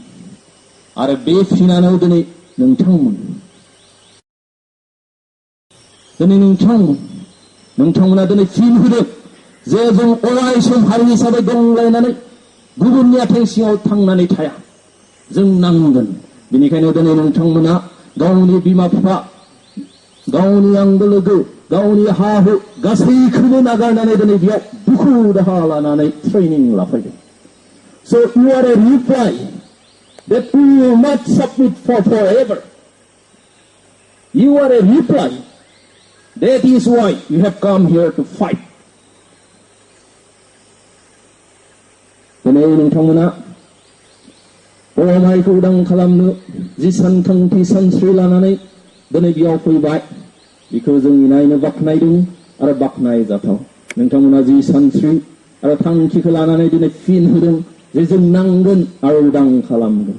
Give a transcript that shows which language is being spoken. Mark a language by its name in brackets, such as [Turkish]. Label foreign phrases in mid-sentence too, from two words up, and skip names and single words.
[Bodo] आरो बे फिनानो दिनै नोंथांमोना दिनै फिन होदों जे जों अराय सम हारि हिसाबै गंग्लायनानै गुबुननि आथिं सिङाव थांनानै थाया, जों नांगोन। बेनिखायनो दिनै नोंथांमोना गावनि बिमा बिफा, गावनि आंगो लोगो, गावनि हा हु गासैखौबो नागारनानै दिनै बेयाव दुखु दाहा लानानै ट्रेनिं लाफैदों। [English] So you are a reply that we will not submit for forever. You are a reply. That is why you have come here to fight. [Bodo] दिनै नोंथांमोना बर' माहारिखौ उदां खालामनो जि सानथांखि सानस्रि लानानै दिनै बेयाव फैबाय, बेखौ जों नायनो बाख्नायदों आरो बाख्नायजाथाव। नोंथांमोना जि सानस्रि आरो थांखिखौ लानानै दिनै फिन होदों जे जों नांगोन आरो उदां खालामगोन।